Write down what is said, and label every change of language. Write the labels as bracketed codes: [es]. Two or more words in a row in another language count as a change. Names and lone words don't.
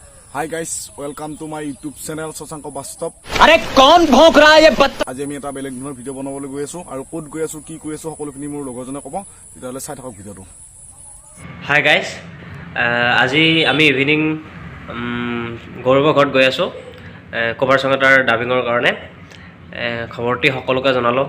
[en] Hi guys welcome to my YouTube channel शशांक बास्तव। [hi] अरे कौन भौंक रहा है ये बत्ता? [as] आज আমি এটা বেলেগ ধৰণৰ ভিডিঅ' বনাবলৈ গৈ আছো আৰু ক'ত গৈ আছো কি কৈ আছো সকলোখিনি মোৰ লগৰজনে ক'ব, তেতিয়াহ'লে চাই থাকক ভিডিঅ'টো। [en] Hi guys, [as] আজি আমি ইভিনিং গৌৰৱৰ ঘৰত গৈ আছোঁ [en] cover song [as] এটাৰ ডাবিঙৰ কাৰণে। খবৰটি সকলোকে জনালোঁ।